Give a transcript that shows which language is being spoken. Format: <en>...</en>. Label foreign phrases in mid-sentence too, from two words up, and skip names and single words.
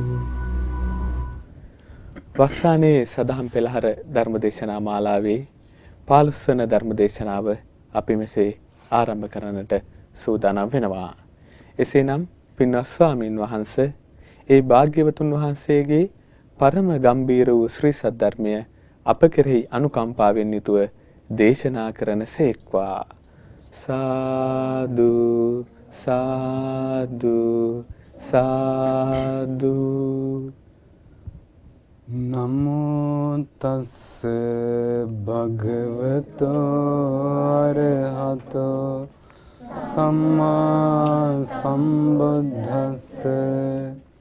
<si>වස්සානයේ සදහම් පෙළහර ධර්මදේශනා මාලාවේ 15 වන ධර්මදේශනාව අපි මෙසේ ආරම්භ කරන්නට සූදානම් වෙනවා. එසේනම් පින්වත් ස්වාමීන් වහන්සේ ඒ භාග්‍යවතුන් වහන්සේගේ පරම ගම්බීර වූ ශ්‍රී සද්ධර්මය අප කෙරෙහි අනුකම්පාවෙන් යුතුව දේශනා කරන සේක්වා. සාදු සාදු සාදු.</si> <pi>නමෝ තස්ස භගවතෝ අරහතෝ සම්මා සම්බුද්දස්ස.</pi>